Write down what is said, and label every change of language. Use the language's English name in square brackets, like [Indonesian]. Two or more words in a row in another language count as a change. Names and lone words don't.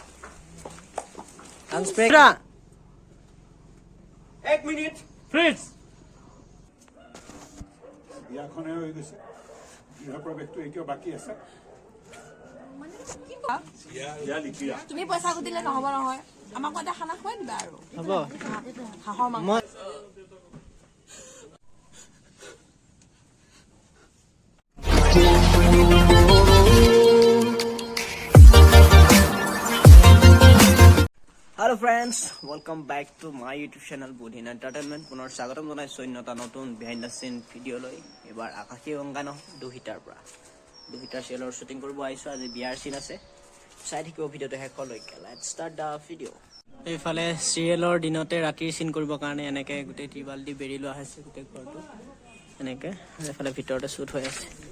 [Assamese] এক মিনিট ফ্ৰিজ বিয়াখনে হৈ গৈছে গৃহপ্ৰৱেশটো এতিয়াও বাকী আছে তুমি পইচা দিলে নহব নহয় আমাক এটা খানা খুৱাই দিবা আৰু হ'ব হাঁহৰ মাংস [English] Hello friends welcome back to my YouTube channel Budhin Entertainment [Assamese] পুনঃ স্বাগতম জনাইছো অন্যটা নতুন [English] বিহাইন্ড the scene video [Assamese] লৈ এবাৰ আকাশী গংগা ন দুহিতাৰ পৰা দুহিতাৰ চেলৰ শুটিং কৰিব আইছো আজি বিয়াৰ সিন আছে চাই থাকিব ভিডিওটো শেষলৈকে [English] let's start the video [Assamese] এইফালে সিৰিয়েলৰ দিনতে ৰাতিৰ সিন কৰিব কাৰণে এনেকে গুটেই টিবালদি বেৰি লোৱা হৈছে গুটেই ঘৰটো এনেকে এইফালে ভিতৰতে শুট হৈ আছে